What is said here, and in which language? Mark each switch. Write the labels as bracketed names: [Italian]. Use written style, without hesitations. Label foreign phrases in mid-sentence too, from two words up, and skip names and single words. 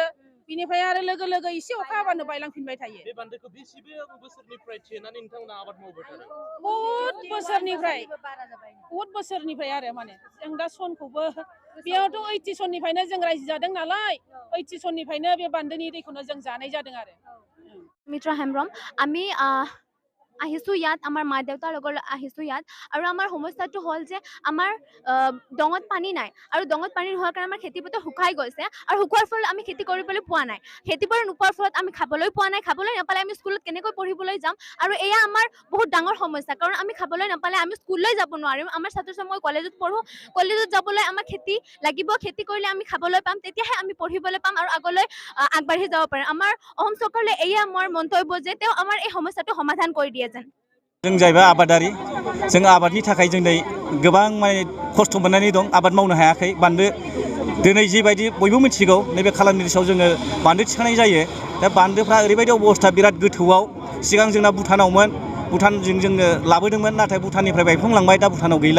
[Bodo] बिनिफ्राय आरो लोगो लोगो एसे अखा हाबानो बायलांफिनबाय थायो। बे बान्दोखौ बेसेबे बोसोरनिफ्राय थेनानै नोंथांमोना आबाद मावबाय थादों? बहुत बोसोरनिफ्राय आरो माने जों दा सनखौबो बेयावथ' 80 सननिफ्रायनो जों रायजो जादों नालाय, 80 सननिफ्रायनो बे बान्दोनि दैखौनो जों जानाय जादों आरो। [Assamese] মিত্রা হেমব্ৰম আমি আহিছোঁ ইয়াত আমাৰ মা দেউতাৰ লগত আহিছোঁ ইয়াত, আৰু আমাৰ সমস্যাটো হ'ল যে আমাৰ ডঙত পানী নাই, আৰু ডঙত পানী নোহোৱাৰ কাৰণে আমাৰ খেতিপথাৰ শুকাই গৈছে, আৰু শুকোৱাৰ ফলত আমি খেতি কৰিবলৈ পোৱা নাই। খেতিবোৰ নোপোৱাৰ ফলত আমি খাবলৈ পোৱা নাই, খাবলৈ নাপালে আমি স্কুলত কেনেকৈ পঢ়িবলৈ যাম, আৰু এয়া আমাৰ বহুত ডাঙৰ সমস্যা। কাৰণ আমি খাবলৈ নাপালে আমি স্কুললৈ যাব নোৱাৰিম। আমাৰ ছাত্ৰ ছাত্ৰী মই কলেজত পঢ়োঁ, কলেজত যাবলৈ আমাক খেতি লাগিব, খেতি কৰিলে আমি খাবলৈ পাম, তেতিয়াহে আমি পঢ়িবলৈ পাম আৰু আগলৈ আগবাঢ়ি যাব পাৰিম। আমাৰ অসম চৰকাৰলৈ এয়া আমাৰ মন্তব্য যে তেওঁ আমাৰ এই সমস্যাটো সমাধান কৰি দিয়ে যেন। [Bodo] जों जाहैबाय आबादारि, जों आबादनि थाखाय जों गोबां माने खस्थ' मोननानै दं, आबाद मावनो हायाखै। बान्दो दिनै जिबायदि बयबो मिथिगौ नैबे कालानदी सायाव जोङो बान्दो थिखांनाय जायो। दा बान्दोफ्रा ओरैबायदि अबस्था बिराद गोथौआव, सिगां जोंना भुटानावमोन, भुटानजों जोङो लाबोदोंमोन, नाथाय भुटाननिफ्राय बायफ्लंलांबाय, दा भुटानाव गैला।